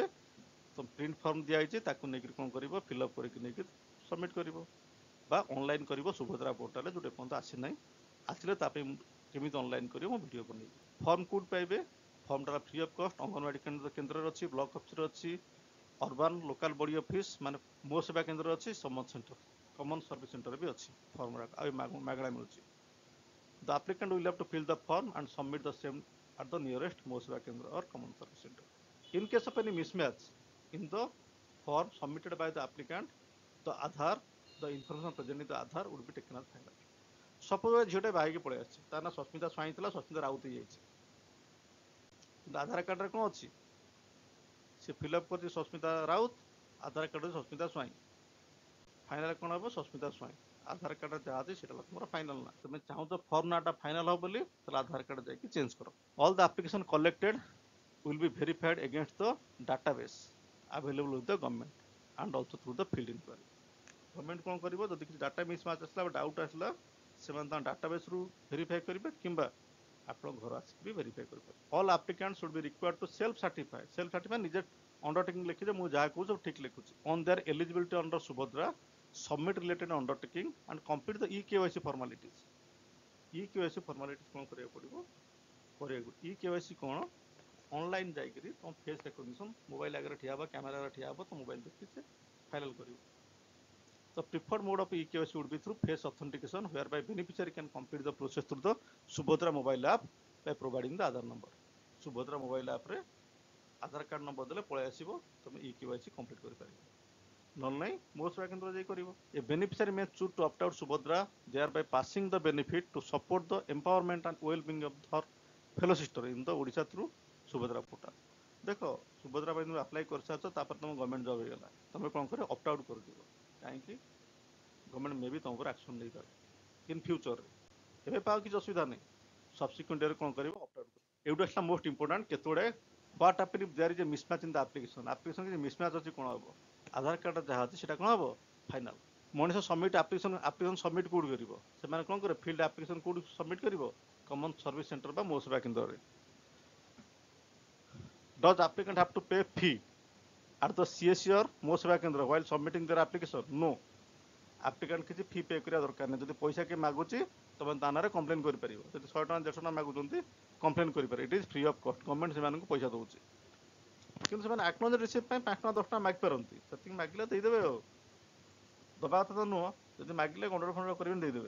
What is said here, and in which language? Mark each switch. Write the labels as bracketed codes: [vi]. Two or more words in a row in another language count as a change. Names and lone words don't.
[or] ତ ପ୍ରିଣ୍ଟ ଫର୍ମ ଦିଆହେଇଛି, ତାକୁ ନେଇକି କ'ଣ କରିବ, ଫିଲ୍ଅପ୍ କରିକି ନେଇକି ସବମିଟ୍ କରିବ, ବା ଅନଲାଇନ୍ କରିବ ସୁଭଦ୍ରା ପୋର୍ଟାଲରେ, ଯେଉଁଟା ପର୍ଯ୍ୟନ୍ତ ଆସିନାହିଁ। ଆସିଲେ ତା ପାଇଁ କେମିତି ଅନଲାଇନ୍ କରିବ ମୁଁ ଭିଡ଼ିଓ ବନେଇବି। ଫର୍ମ କୋଉଠି ପାଇବେ? ଫର୍ମଟା [en] free of cost [or] ଅଙ୍ଗନବାଡ଼ି କେନ୍ଦ୍ରରେ ଅଛି, ବ୍ଲକ ଅଫିସରେ ଅଛି, [en] urban local body office [or] ମାନେ ମୋ ସେବା କେନ୍ଦ୍ର ଅଛି, ସମସ୍ତ [en] centre common service centre [or] ବି ଅଛି। ଫର୍ମ ଆଉ ମାଗଣା ମିଳୁଛି। [en] The applicant will have to fill the form and submit the same at the nearest Mo Seva Kendra or Common Service Center. In case of any mismatch in the form submitted by the applicant, the Aadhaar, the information present in the Aadhaar would be taken as final. [or] Suppose ଝିଅଟେ ବାହାହେଇକି ପଳେଇ ଆସିଛି, ତା ନା ସସ୍ମିତା ସ୍ୱାଇଁ ଥିଲା, ସସ୍ମିତା ରାଉତ ହେଇଯାଇଛି, କିନ୍ତୁ ଆଧାର କାର୍ଡରେ କ'ଣ ଅଛି? ସେ ଫିଲ୍ଅପ୍ କରିଛି ସସ୍ମିତା ରାଉତ, ଆଧାର କାର୍ଡରେ ସସ୍ମିତା ସ୍ୱାଇଁ। ଫାଇନାଲ କ'ଣ ହେବ? ସସ୍ମିତା ସ୍ୱାଇଁ। ଆଧାର କାର୍ଡରେ ଯାହା ଅଛି ସେଟା ତୁମର ଫାଇନାଲ ନା। ତୁମେ ଚାହୁଁଛ ଫର୍ମ ନାଟା ଫାଇନାଲ ହେବ ବୋଲି, ତାହେଲେ ଆଧାର କାର୍ଡ ଯାଇକି ଚେଞ୍ଜ କର। [en] all the application collected will be verified against the database available with the government and also through the field inquiry. [or] ଗଭର୍ଣ୍ଣମେଣ୍ଟ କ'ଣ କରିବ? ଯଦି କିଛି [en] data mismatch [or] ଆସିଲା ବା ଡାଉଟ୍ ଆସିଲା, ସେମାନେ ତାଙ୍କ ଡାଟାବେସ୍ରୁ ଭେରିଫାଏ କରିବେ, କିମ୍ବା ଆପଣ ଘର ଆସିକି ବି ଭେରିଫାଏ କରିପାରିବେ। [en] all applicant should be required to self certify. self certify [or] ନିଜେ ଅଣ୍ଡରଟେକିଂ ଲେଖିବେ, ମୁଁ ଯାହା କହୁଛି ସବୁ ଠିକ୍ ଲେଖୁଛି। [en] on their eligibility under Subhadra submit related undertaking and complete the EKYC formalities. EKYC formalities [or] କ'ଣ କରିବାକୁ ପଡ଼ିବ? କରିବାକୁ EKYC କ'ଣ? ଅନଲାଇନ୍ ଯାଇକରି ତୁମ [en] face recognition, [or] ମୋବାଇଲ୍ ଆଗରେ ଠିଆ ହେବ, କ୍ୟାମେରା ଆଗରେ ଠିଆ ହେବ, ତ ମୋବାଇଲ୍ ଦେଖି ସେ ଫାଇନାଲ୍ କରିବ। [en] The preferred mode of EKYC would be through face authentication, whereby beneficiary can complete the process through the Subhadra mobile app by providing the Aadhaar number. [or] Subhadra mobile app ରେ ଆଧାର କାର୍ଡ ନମ୍ବର ଦେଲେ ପଳେଇ ଆସିବ, ତୁମେ [en] EKYC complete [or] କରିପାରିବ। ନହେଲେ ନାହିଁ ମୋ ସେବା କେନ୍ଦ୍ର ଯାଇ କରିବ। [en] A beneficiary may choose to opt out Subhadra, thereby passing the benefit to support the empowerment and well-being of her fellow sister in the Odisha through Subhadra portal. [or] ଦେଖ, ସୁଭଦ୍ରା ପାଇଁ ତୁମେ ଆପ୍ଲାଏ କରିସାରିଛ, ତାପରେ ତୁମ [en] government job [or] ହେଇଗଲା, ତୁମେ କ'ଣ କରିବ? [en] opt out [or] କରିଦିଅ। କାହିଁକି? ଗଭର୍ଣ୍ଣମେଣ୍ଟ ମେ ବି ତୁମ ଉପରେ ଆକ୍ସନ୍ ନେଇପାରେ [en] in future. [or] ଏବେ ପାଉ କିଛି ଅସୁବିଧା ନାହିଁ, [en] subsequent year [or] କ'ଣ କରିବ? [en] opt out [or] କରିବ। ଏଇଟା ହେଲା [en] most important. କେତେଗୁଡ଼େ what happen if there is a mismatch in the application. [or] ଆପ୍ଲିକେସନ୍ କିଛି ମିସ୍ମ୍ୟାଚ୍ ଅଛି, କ'ଣ ହେବ? ଆଧାର କାର୍ଡରେ ଯାହା ଅଛି ସେଟା କ'ଣ ହେବ? ଫାଇନାଲ। ମଣିଷ [en] submit application submit [or] କେଉଁଠି କରିବ? ସେମାନେ କ'ଣ କରିବେ? [en] filled application [or] କେଉଁଠି ସବମିଟ୍ କରିବ? [en] common service centre [or] ବା ମୋ ସେବା କେନ୍ଦ୍ରରେ। [en] Does applicant have to pay fee at the CSC or Mo Seva Kendra while submitting their application? [or] No. Applicant କିଛି [en] fee pay [or] କରିବା ଦରକାର ନାହିଁ। ଯଦି ପଇସା କିଏ ମାଗୁଛି, ତମେ ତା ନାଁରେ କମ୍ପ୍ଲେନ୍ କରିପାରିବ। ଯଦି 100 ଟଙ୍କା 150 ଟଙ୍କା ମାଗୁଛନ୍ତି, କମ୍ପ୍ଲେନ୍ କରିପାରିବ। [en] it is free of cost. [or] ଗଭର୍ଣ୍ଣମେଣ୍ଟ ସେମାନଙ୍କୁ ପଇସା ଦେଉଛି, କିନ୍ତୁ ସେମାନେ [en] acknowledge receipt [or] ପାଇଁ 5 ଟଙ୍କା 10 ଟଙ୍କା ମାଗିପାରନ୍ତି। ସେତିକି ମାଗିଲେ ଦେଇଦେବେ। ଆଉ ଦେବା କଥା ତ ନୁହଁ, ଯଦି ମାଗିଲେ ଗଣ୍ଡଗୋଳ ଫଣ୍ଡଗୋଳ କରିବେନି, ଦେଇଦେବେ।